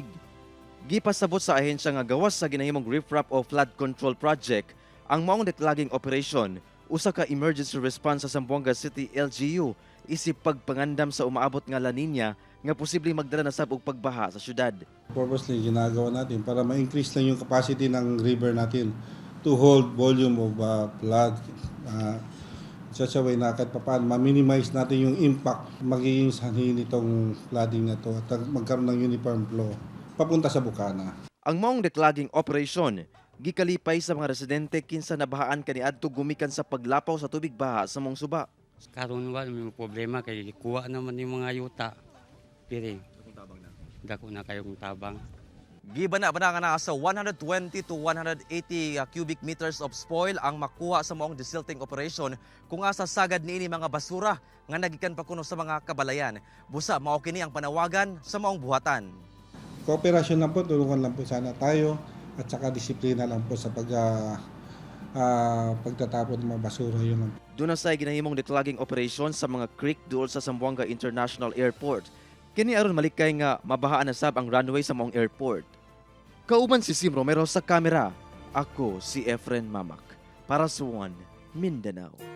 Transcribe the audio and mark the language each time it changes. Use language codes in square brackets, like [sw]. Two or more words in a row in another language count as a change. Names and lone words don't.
[ceb] Gipasabot sa ahensya nga gawas sa ginahimong riprap o [en] flood control project [ceb] ang maong [en] declogging operation [ceb] usa ka [en] emergency response [ceb] sa Zamboanga City LGU isip pagpangandam sa umaabot nga La Nina nga posibleng magdala na sab og pagbaha sa syudad. [tl] Purposely ginagawa natin para ma-increase lang yung capacity ng river natin [en] to hold volume of flood. [tl] Sa way na kahit paano ma-minimize natin yung impact magiging sanhi nitong flooding na to at magkaroon ng [en] uniform flow [tl] papunta sa bukana. [ceb] Ang maong [en] declogging operation [ceb] gikalipay sa mga residente kinsa nabahaan kaniadto gumikan sa paglapaw sa tubig baha sa mong suba. Karon wa may problema kay kuha naman yung mga yuta. Piri. Dako na kayong tabang. Gibana ba nga sa 120 to 180 [en] cubic meters of spoil [ceb] ang makuha sa maong [en] desilting operation [ceb] kung asa sagad niini mga basura nga nagikan pa kuno sa mga kabalayan. Busa mao kini ang panawagan sa maong buhatan. [tl] Kooperasyon lang po, tulungan lang po sana tayo at saka disiplina lang po sa pagtatapon ng mga basura yun lang. [ceb] Doon na sa ginahimong [en] declogging operation [ceb] sa mga creek duol sa Zamboanga International Airport. Kini aron malikay nga mabahaan na sab ang runway sa maong airport. Kauban si Sim Romero sa kamera. Ako si Efren Mamak para sa One Mindanao.